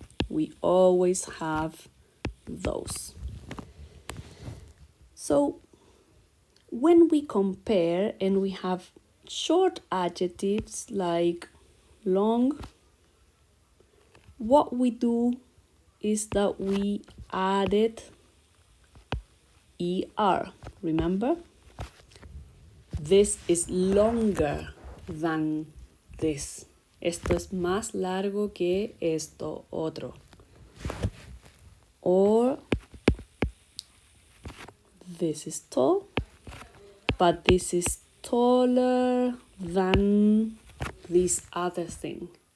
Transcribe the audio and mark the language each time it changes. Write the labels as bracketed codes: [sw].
[en] We always have those. So when we compare and we have short adjectives like long, what we do is that we added er. Remember? This is longer than this. [es] Esto es más largo que esto otro. [en] Or this is tall, but this is taller than this other thing.